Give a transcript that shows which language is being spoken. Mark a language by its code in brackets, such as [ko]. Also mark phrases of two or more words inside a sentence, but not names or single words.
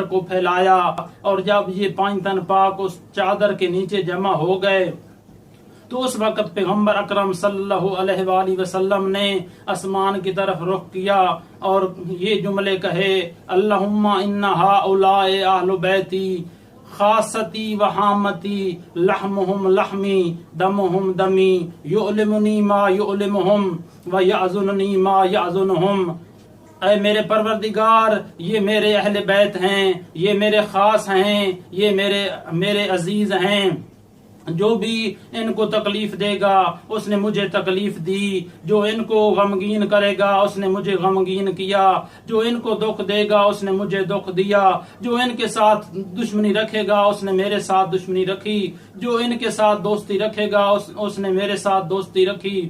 [ur] کو پھیلایا، اور جب یہ 5 تن پاک اس چادر کے نیچے جمع ہو گئے تو اس وقت پیغمبر اکرم [ar] صلی اللہ علیہ وآلہ وسلم [ur] نے آسمان کی طرف رخ کیا اور یہ جملے کہے، [ar] اللہم ان ہؤلاء اہل بیتی خاصتی و حامتی لحمہم لحمی دمہم دمی یعلمنی ما یعلمہم و یعزننی ما یعزنہم۔ [ur] اے میرے پروردگار، یہ میرے اہل بیت ہیں، یہ میرے خاص ہیں، یہ میرے عزیز ہیں، جو بھی ان کو تکلیف دے گا اس نے مجھے تکلیف دی، جو ان کو غمگین کرے گا اس نے مجھے غمگین کیا، جو ان کو دکھ دے گا اس نے مجھے دکھ دیا، جو ان کے ساتھ دشمنی رکھے گا اس نے میرے ساتھ دشمنی رکھی، جو ان کے ساتھ دوستی رکھے گا اس نے میرے ساتھ دوستی رکھی۔